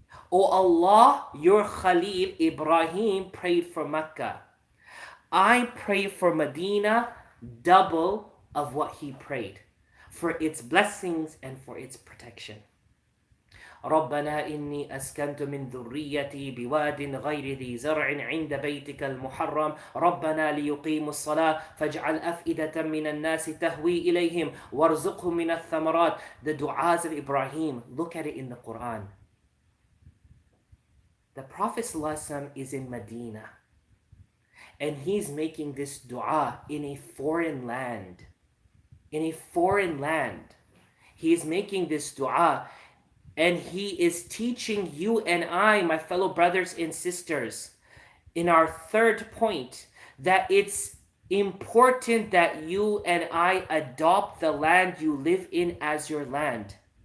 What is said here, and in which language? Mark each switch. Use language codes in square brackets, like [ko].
[en] O Allah, your Khalil Ibrahim prayed for Mecca. I pray for Medina double of what he prayed, for its blessings and for its protection. [ar] ربنا إني أسكنت من ذريتي بواد غير ذي زرع عند بيتك المحرم ربنا ليقيموا الصلاة فاجعل أفئدة من الناس تهوي إليهم وارزقهم من الثمرات." [en] The du'as of Ibrahim, look at it in the Quran. The Prophet ﷺ is in Medina, and he's making this dua in a foreign land. In a foreign land. He is making this dua, and he is teaching you and I, my fellow brothers and sisters, in our third point, that it's important that you and I adopt the land you live in as your land.